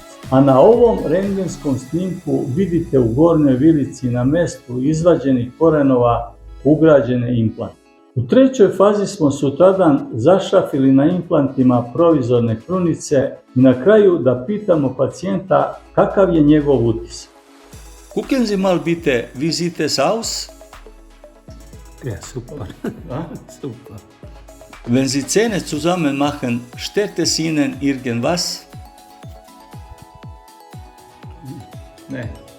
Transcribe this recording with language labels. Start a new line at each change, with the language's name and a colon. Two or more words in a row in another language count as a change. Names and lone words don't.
Serbian: A na ovom rentgenskom snimku vidite u gornjoj vilici na mestu izvađenih korenova ugrađene implante. U trećoj fazi smo sutradan zašrafili na implantima provizorne krunice i na kraju da pitamo pacijenta kakav je njegov utisak.
German: Gucken Sie mal bitte, wie sieht es aus? Ja, super. Super. Wenn Sie Zähne zusammen machen, stört es Ihnen irgendwas?
Serbian: Ne.